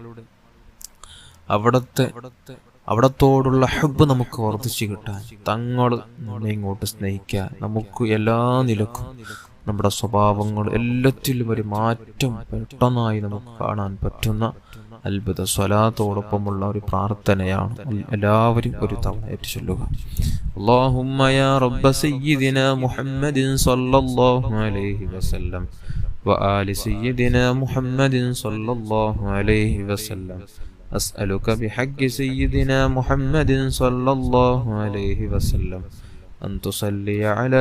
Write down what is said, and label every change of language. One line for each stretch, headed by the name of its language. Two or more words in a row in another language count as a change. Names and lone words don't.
Malayalam: അവിടത്തോടുള്ള ഹബ്ബ് നമുക്ക് വർദ്ധിച്ചു കിട്ടാൻ, തങ്ങൾ നമ്മെ ഇങ്ങോട്ട് സ്നേഹിക്കാൻ, നമുക്ക് എല്ലാ നിലക്കും നമ്മുടെ സ്വഭാവങ്ങൾ എല്ലാറ്റിലും ഒരു മാറ്റം പെട്ടെന്നായി നമുക്ക് കാണാൻ പറ്റുന്ന അത്ഭുത സ്വലാത്തോടൊപ്പമുള്ള ഒരു പ്രാർത്ഥനയാണ്. എല്ലാവരും ഒരു തവണ ചൊല്ലുക.
Arabic: اللهم يا رب سيدنا محمد صلى الله عليه وسلم وآل سيدنا محمد صلى الله عليه وسلم أسألك بحق سيدنا محمد صلى الله عليه وسلم أن تصلي على